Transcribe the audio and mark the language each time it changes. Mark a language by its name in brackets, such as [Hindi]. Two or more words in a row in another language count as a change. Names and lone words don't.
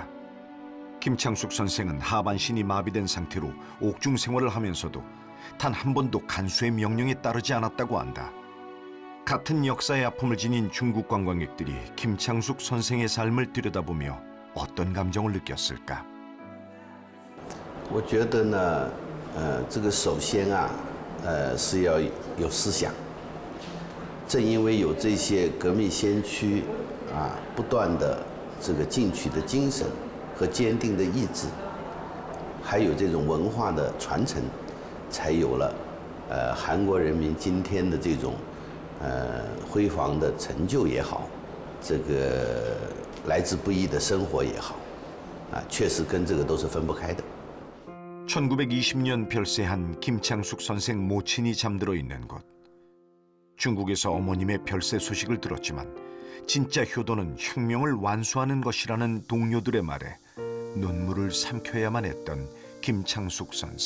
[Korean] 김창숙 선생은 하반신이 마비된 상태로 옥중 생활을 하면서도 단 한 번도 간수의 명령에 따르지 않았다고 한다. 같은 역사의 아픔을 지닌 중국 관광객들이 김창숙 선생의 삶을 들여다보며 어떤 감정을 느꼈을까? [Chinese] 我觉得呢，这个首先啊，是要有思想， 正因为有这些革命先驱不断的这个进取的精神和坚定的意志，还有这种文化的传承，才有了韩国人民今天的这种辉煌的成就也好，这个来之不易的生活也好，确实跟这个都是分不开的。 [Korean] 1920년 별세한 김창숙 선생 모친이 잠들어 있는 곳. 중국에서 어머님의 별세 소식을 들었지만 진짜 효도는 혁명을 완수하는 것이라는 동료들의 말에 눈물을 삼켜야만 했던 김창숙 선생.